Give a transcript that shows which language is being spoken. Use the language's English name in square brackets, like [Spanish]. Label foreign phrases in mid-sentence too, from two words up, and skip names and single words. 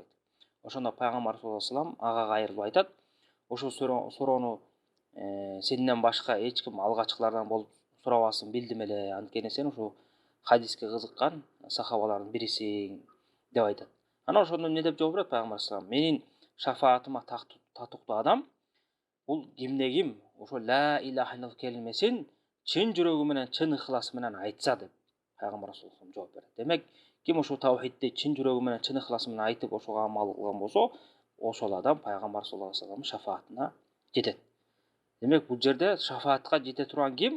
[Kyrgyz] Ошондо пайгамбар [Arabic] صلى الله عليه وسلم [Kyrgyz] ага кайрылып айтат: "Ошол суроону сенден башка эч ким алгачкылардан болуп сурабасын билдим эле. Анткени сен ушул хадиске кызыккан сахабалардын бирисиң" деп айтат. Анан ошондо эмне деп жооп берет пайгамбар [Arabic] صلى الله عليه وسلم? [Kyrgyz] "Менин шафаатыма татыктуу адам бул кимде-ким ошо [Arabic] لا إله إلا الله [Kyrgyz] келмесин чын жүрөгү менен, чын ыхласы менен айтса" деп пайгамбар [Arabic] صلى الله عليه وسلم [Kyrgyz] жооп берет. Демек, ким ошо тавхидти чын жүрөгү менен, чын ыхласы менен айтып, ошого амал кылган болсо, ошол адам пайгамбар [Arabic] صلى الله عليه [Kyrgyz] вассаламдын шафаатына жетет. Демек, бул жерде шафаатка жете турган ким?